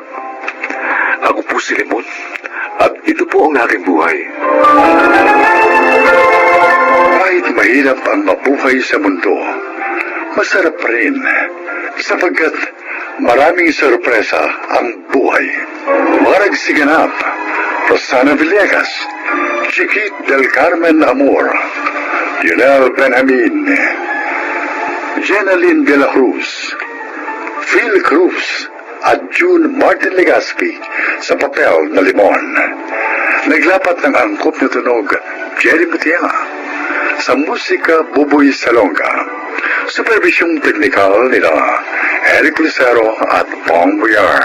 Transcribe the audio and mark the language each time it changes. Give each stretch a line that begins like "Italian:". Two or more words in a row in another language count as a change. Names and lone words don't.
Filipino: Ako po si Limon, at ito po ang aking buhay. Kahit mahirap ang mabuhay sa mundo, masarap pa rin sapagkat maraming sorpresa ang buhay. Mga nagsiganap, Rosana Villegas, Chiquit del Carmen Amor, Lionel Benjamin, Jenaline de la Cruz, Phil Cruz, at June Martin Legaspi sa papel na Limon. Naglapat ng angkop na tunog, Jerry Mutianga. Sa musika, Buboy Salonga. Supervisyong teknikal nila Eric Lucero at Bong Boyar.